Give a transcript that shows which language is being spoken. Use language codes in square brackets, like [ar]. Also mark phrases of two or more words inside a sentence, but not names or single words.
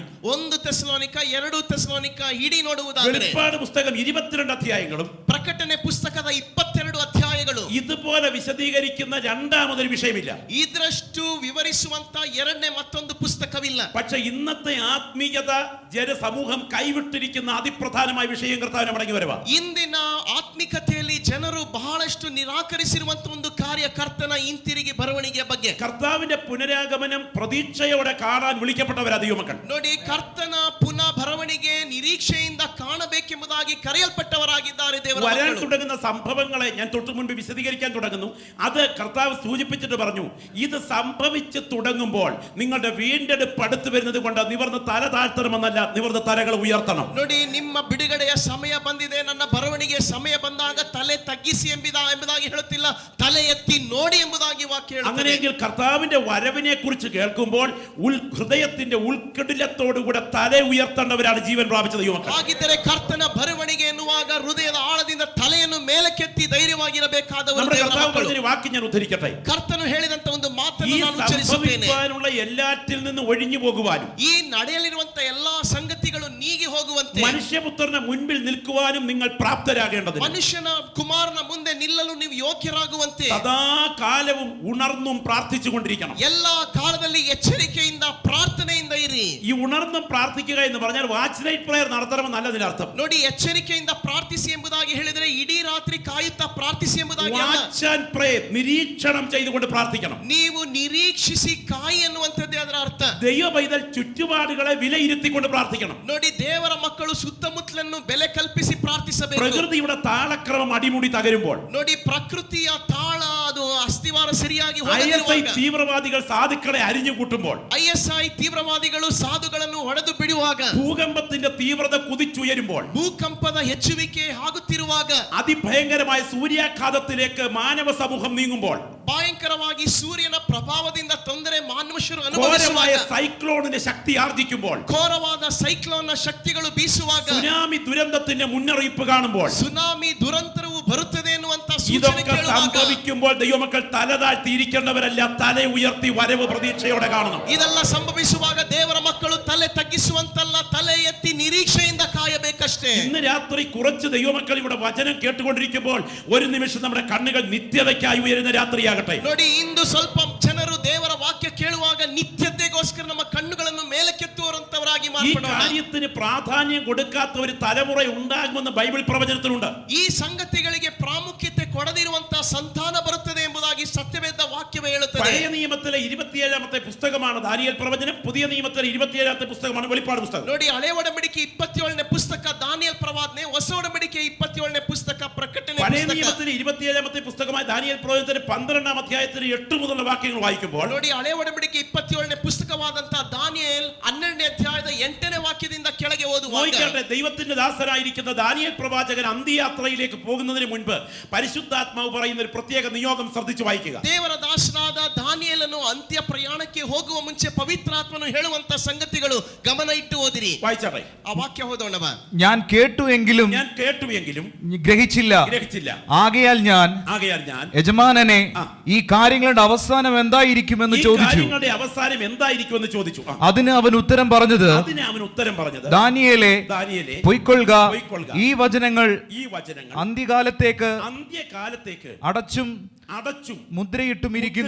[kn] 1 തെസ്സലോನಿಕ 2 ತೆಸಲೋನಿಕ ಇಡೀ ನೋಡುವುದಾದರೆ [ml] വെളിപ്പാട് പുസ്തകം 22 അധ്യായങ്ങളും [kn] ಪ್ರಕಟಣೆ ಪುಸ್ತಕದ 22 ಅಧ್ಯಾಯಗಳು [ml] ഇതുപോലെ വിശദീകരിക്കുന്ന രണ്ടാമതൊരു വിഷയമില്ല. [kn] ಇದರಷ್ಟು ವಿವರಿಸುವಂತ ಎರಡನೇ ಮತ್ತೊಂದು ಪುಸ್ತಕವಿಲ್ಲ. [ml] പക്ഷെ ഇന്നത്തെ ആത്മീയത ജനസമൂഹം കൈവിട്ടിരിക്കുന്ന അതിപ്രധാനമായ വിഷയം കർത്താവിനെ മടങ്ങി വരവാ. [kn] ಇಂದಿನ ಆತ್ಮಿಕತೆಯಲ್ಲಿ ಜನರು ಬಹಳಷ್ಟು ನಿರಾಕರಿಸಿರುವಂತ ಒಂದು ಕಾರ್ಯ ಕರ್ತನ ಹಿಂತಿರುಗಿ ಬರವಣಿಗೆಯ ಬಗ್ಗೆ. [ml] കർത്താവിന്റെ പുനരാഗമനം പ്രതീക്ഷയോടെ കാണാൻ വിളിക്കപ്പെട്ടവരാ ദൈവമക്കൾ. [kn] ನೋಡಿ, ಕರ್ತನ ಪುನಃ ಬರವಣಿಗೆ ನಿರೀಕ್ಷೆಯಿಂದ ಕಾಣಬೇಕೆಂಬುದಾಗಿ ಕರೆಯಲ್ಪಟ್ಟವರಾಗಿದ್ದಾರೆ ದೇವರ വരാൻ ಮಕ್ಕಳು. [ml] തുടങ്ങുന്ന സംഭവങ്ങളെ ഞാൻ തൊട്ടു മുൻപ് വിശദീകരിക്കാൻ തുടങ്ങുന്നു. അത് കർത്താവ് സൂചിപ്പിച്ചിട്ട് പറഞ്ഞു, ഇത് സംഭവിച്ചു തുടങ്ങുമ്പോൾ നിങ്ങളുടെ വീണ്ടെടുപ്പ് അടുത്ത് വരുന്നത് കൊണ്ട് നിവർന്ന് തല താഴ്ത്തണമെന്നല്ല, നിവർന്ന് തലകൾ ഉയർത്തണം. [kn] ನೋಡಿ, ನಿಮ್ಮ ಬಿಡುಗಡೆಯ ಸಮಯ ಬಂದಿದೆ, ನನ್ನ ಬರವಣಿಗೆ ಸಮಯ ಬಂದಾಗ ತಲೆ ತಗ್ಗಿಸಿ ಎಂಬುದಾಗಿ ಹೇಳುತ್ತಿಲ್ಲ, ತಲೆ ಎತ್ತಿ ನೋಡಿ ಎಂಬುದಾಗಿ ವಾಕ್ಯ ಹೇಳುತ್ತದೆ. [ml] അങ്ങനെയെങ്കിൽ കർത്താവിന്റെ വരവിനെ കുറിച്ച് കേൾക്കുമ്പോൾ ഹൃദയത്തിന്റെ ഉൾക്കടിലത്തോടുകൂടെ തല ഉയർത്തേണ്ടവരാണ് ജീവൻ പ്രാപിച്ച ദൈവമക്കൾ. [kn] ಹಾಗಿದ್ದರೆ ಕರ್ತನ ಬರವಣಿಗೆ ಎನ್ನುವಾಗ ಹೃದಯದ ಆಳದಿಂದ ತಲೆಯನ್ನು ಮೇಲಕ್ಕೆತ್ತಿ ಧೈರ್ಯವಾಗಿರಬೇಕಾದವರು നമ്മുടെ ದೇವರ കർത്താവ് ಮಕ್ಕಳು. [ml] പറഞ്ഞൊരു വാക്യം ഞാൻ ഉദ്ധരിക്കട്ടെ. [kn] ಕರ್ತನು ಹೇಳಿದಂತ ಒಂದು ഈ ಮಾತನ್ನು ನಾನು ಉಚ್ಚರಿಸುತ್ತೇನೆ. [ml] സംഭവിക്കാനുള്ള എല്ലാറ്റിൽ നിന്ന് ഒഴിഞ്ഞു പോകുവാനും [kn] ಈ ನಡೆಯಲಿರುವಂತ ಎಲ್ಲಾ ಸಂಗತಿಗಳು ನೀಗಿ ಹೋಗುವಂತೆ [ml] മനുഷ്യപുത്രന്റെ മുൻപിൽ നിൽക്കുവാനും നിങ്ങൾ പ്രാപ്തരാകേണ്ടതിന് [kn] ಮನುಷ್ಯನ ಕುಮಾರನ ಮುಂದೆ ನಿಲ್ಲಲು ನೀವು ಯೋಗ್ಯರಾಗುವಂತೆ [ml] സദാകാലവും ഉണർന്നും പ്രാർത്ഥിച്ചു കൊണ്ടിരിക്കണം. [kn] ಎಲ್ಲಾ ಕಾಲದಲ್ಲಿ ಎಚ್ಚರಿಕೆಯಿಂದ ಪ್ರಾರ್ಥನೆಯಿಂದ ಇರಿ. [ml] ഈ ഉണർന്നും പ്രാർത്ഥിക്കുക എന്ന് പറഞ്ഞാൽ [en] watch night prayer [ml] നടത്തണമെന്നല്ല അതിനർത്ഥം. [kn] ನೋಡಿ, ಎಚ್ಚರಿಕೆಯಿಂದ ಪ್ರಾರ್ಥಿಸಿ ಎಂಬುದಾಗಿ ಹೇಳಿದರೆ ಇಡೀ ರಾತ್ರಿ ಕಾಯುತ್ತಾ ಪ್ರಾರ್ಥಿಸಿ ಎಂಬುದಾಗಿ ಅಲ್ಲ. [en] watch and pray, [ml] നിരീക്ഷണം ചെയ്തുകൊണ്ട് പ്രാർത്ഥിക്കണം. [kn] ನೀವು ನಿರೀಕ್ಷಿಸಿ ಕಾಯಿ ಎನ್ನುವಂಥದ್ದೇ ಅದರ ಅರ್ಥ. [ml] ദൈവ പൈതൽ ചുറ്റുപാടുകളെ വിലയിരുത്തിക്കൊണ്ട് പ്രാർത്ഥിക്കണം. [kn] ನೋಡಿ, ದೇವರ ಮಕ್ಕಳು ಸುತ್ತಮುತ್ತಲನ್ನು ಬೆಲೆ ಕಲ್ಪಿಸಿ ಪ್ರಾರ್ಥಿಸಬೇಕು. [ml] പ്രകൃതിയുടെ താളക്രമം അടിമുടി തകരുമ്പോൾ, [kn] ನೋಡಿ, ಪ್ರಕೃತಿಯ ತಾಳ ಅದು ಅಸ್ಥಿವಾರ ಸರಿಯಾಗಿ ISI ಹೋಗದಿರುವಾಗ, [ml] തീവ്രവാദികൾ സാധുക്കളെ അരിഞ്ഞു കൂട്ടുമ്പോൾ, [kn] ISI തീವ್ರವಾದಿಗಳು ಸಾಧುಗಳನ್ನು ಹೊಡೆದು ಬಿಡುವಾಗ, [ml] ഭൂകമ്പത്തിന്റെ തീവ്രത കുതിച്ചുയരുമ്പോൾ, [kn] ಭೂಕಂಪದ ಹೆಚ್ಚುವಿಕೆ ಆಗುತ್ತಿರುವಾಗ, [ml] അതിഭയങ്കരമായ സൂര്യാഘാതത്തിലേക്ക് മാനവ സമൂഹം നീങ്ങുമ്പോൾ, [kn] ಭಯಂಕರವಾಗಿ ಸೂರ್ಯನ ಪ್ರಭಾವದಿಂದ ತೊಂದರೆ ಮನುಷ್ಯರು ഘോരമായ ಅನುಭವಿಸುವಾಗ, [ml] സൈക്ലോണിന്റെ ശക്തി ആർജിക്കുമ്പോൾ, [kn] ಘೋರವಾದ ಸೈಕ್ಲೋನ್ನ ಶಕ್ತಿಗಳು ಬೀಸುವಾಗ, [ml] സുനാമി ദുരന്തത്തിന്റെ മുന്നറിയിപ്പ് കാണുമ്പോൾ, [kn] ಸುನಾಮಿ ದುರಂತರವು ಬರುತ್ತದೆ ಎನ್ನುವಂತ ಸೂಚನೆ ഇതൊക്കെ ಕೇಳುವಾಗ, [ml] സംഭവിക്കുമ്പോൾ ദൈവമക്കൾ തല താഴ്ത്തിയിരിക്കേണ്ടവരല്ല, തല ഉയർത്തി വരവ് പ്രതീക്ഷയോടെ കാണണം. [kn] ಇದೆಲ್ಲ ಸಂಭವಿಸುವಾಗ ದೇವರ ಮಕ್ಕಳು ತಲೆ ತಗ್ಗಿಸುವಂತಲ್ಲ, ತಲೆ ಎತ್ತಿ ನಿರೀಕ್ಷೆಯಿಂದ ಕಾಯಬೇಕಷ್ಟೇ. [ml] ഇന്ന് രാത്രി കുറച്ച് ദൈവമക്കൾ ഇവിടെ വചനം കേട്ടുകൊണ്ടിരിക്കുമ്പോൾ ഒരു നിമിഷം നമ്മുടെ കണ്ണുകൾ നിത്യതയ്ക്കായി ഉയരുന്ന രാത്രിയാകട്ടെ. [kn] ನೋಡಿ, ಇಂದು ಸ್ವಲ್ಪ ಜನರು ದೇವರ ವಾಕ್ಯ ಕೇಳುವಾಗ ನಿತ್ಯತೆಗೋಸ್ಕರ ನಮ್ಮ ಕಣ್ಣುಗಳನ್ನು ಮೇಲಕ್ಕೆತ್ತುವಂತವರಾಗಿ ಎಂಬುದಾಗಿ ഈ ಮಾರ್ಪಡೋಣ. [ml] കാര്യത്തിന് പ്രാധാന്യം കൊടുക്കാത്ത ഒരു തലമുറ ഉണ്ടാകുമെന്ന് ബൈബിൾ പ്രവചനത്തിലുണ്ട്. [kn] ಈ ಸಂಗತಿಗಳಿಗೆ ಪ್ರಾಮುಖ್ಯತೆ ಕೊಡದಿರುವಂತಹ ಸಂತಾನ ಬರುತ್ತದೆ ಎಂಬುದಾಗಿ ಸತ್ಯವೇದ ವಾಕ್ಯವೇ ಹೇಳುತ್ತದೆ. [ml] പഴയ നിയമത്തിലെ 27ാമത്തെ പുസ്തകമാണ് ദാനിയേൽ പ്രവചനം. പുതിയ നിയമത്തിലെ 27ാമത്തെ പുസ്തകമാണ് വെളിപ്പാട് പുസ്തകം. [kn] ನೋಡಿ, ಹಳೆ ಒಡಂಬಡಿಕೆ 27ನೇ ಪುಸ್ತಕ ದಾನಿಯೇಲ್ ಪ್ರವಾದನೆ, ಹೊಸ ಒಡಂಬಡಿಕೆ 27ನೇ ಪುಸ್ತಕ ಪ್ರಕಟಣೆ പഴയ ಪುಸ್ತಕ. [ml] നിയമത്തിലെ 27ാമത്തെ പുസ്തകമായ ദാനിയേൽ പ്രവചനത്തിന്റെ 12ാം അധ്യായത്തിൽ 8 മുതലുള്ള വാക്യങ്ങൾ വായിക്കുമ്പോൾ [kn] ನೋಡಿ, ಹಳೆ ಒಡಂಬಡಿಕೆ 27ನೇ ಪುಸ್ತಕವಾದಂತಹ ದಾನಿಯೇಲ್ 12ನೇ ಅಧ್ಯಾಯದ 8ನೇ ವಾಕ್ಯದಿಂದ ಕೆಳಗೆ ಓದುವಾಗ [ml] നോക്കിക്കട്ടെ, ദൈവത്തിന്റെ ദാസനായിരിക്കുന്ന ദാനിയേൽ പ്രവാചകൻ അന്ത്യയാത്രയിലേക്ക് പോകുന്നതിന് മുൻപ് പരിശുദ്ധാത്മാവ് പറയുന്ന ഒരു പ്രത്യേക നിയോഗം ശ്രദ്ധിച്ചു വായിക്കുക. [kn] ದೇವರ ದಾಸನಾದ ದಾನಿಯೇಲನು ಅಂತ್ಯ ಪ್ರಯಾಣಕ್ಕೆ ಹೋಗುವ ಮುಂಚೆ ಪವಿತ್ರಾತ್ಮನು ಹೇಳುವಂತ ಸಂಗತಿಗಳು ಗಮನ ಇಟ್ಟು ಓದಿರಿ. [ml] വായിച്ചാട്ടെ, [kn] ಆ ವಾಕ್ಯ ಓದೋಣವ. [ml] ഞാൻ കേട്ടു എങ്കിലും ഞാൻ കേട്ടുവെങ്കിലും ഗ്രഹിച്ചില്ല. ആകയാൽ ഞാൻ യജമാനനെ ഈ കാര്യങ്ങളുടെ അവസാനം എന്തായിരിക്കുമെന്ന് ചോദിച്ചു. അവസാനം എന്തായിരിക്കുമെന്ന് ചോദിച്ചു. അതിന് അവൻ ഉത്തരം പറഞ്ഞത്, ദാനിയേലേ, പൊയ്ക്കൊള്ളുക, ഈ വചനങ്ങൾ അന്ത്യകാലത്തേക്ക് അടച്ചും മുദ്രയിട്ടും ഇരിക്കുന്നു.